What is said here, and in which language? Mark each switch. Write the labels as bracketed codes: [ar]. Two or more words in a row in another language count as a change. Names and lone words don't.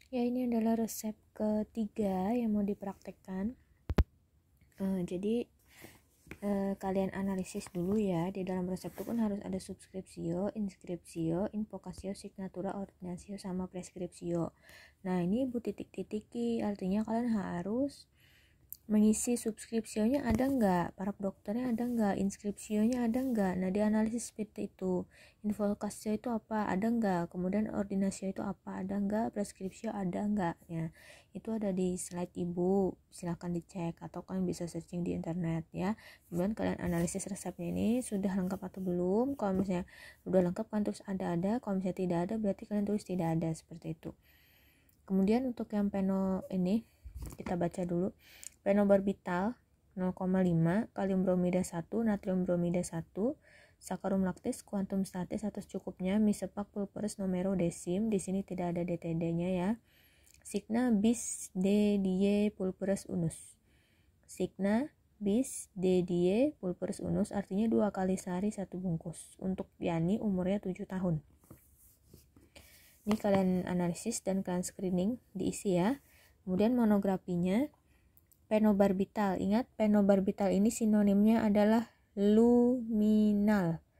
[id] Ya, ini adalah resep ketiga yang mau dipraktekkan. Jadi kalian analisis dulu ya. Di dalam resep itu kan harus ada [la] subscriptio, inscriptio, invocatio, signatura, ordinatio, [id] sama prescriptio. Nah, ini ibu titik-titiki, artinya kalian harus mengisi subskripsionya ada nggak, para dokternya ada nggak, inskripsionya ada nggak. Nah, dianalisis seperti itu. Invocatio itu apa, ada nggak, kemudian ordinatio itu apa, ada nggak, preskripsio ada nggak ya. Itu ada di slide ibu, silahkan dicek atau kalian bisa searching di internet ya. Kemudian kalian analisis resepnya ini sudah lengkap atau belum. Kalau misalnya udah lengkap kan terus ada, kalau misalnya tidak ada berarti kalian tulis tidak ada, seperti itu. Kemudian untuk yang peno ini kita baca dulu. Penobarbital 0,5, kalium bromida 1, natrium bromida 1, [la] sakarum lactis, kuantum statis [id] atau cukupnya, [la] misepak pulveris numero desim, [id] di sini tidak ada DTD-nya ya. [la] Signa bis de die pulveris unus. Signa bis de die pulveris unus [id] artinya 2 kali sehari 1 bungkus. Untuk Yani umurnya 7 tahun. Ini kalian analisis dan kalian screening, diisi ya. Kemudian monografinya penobarbital. Ingat, penobarbital ini sinonimnya adalah luminal.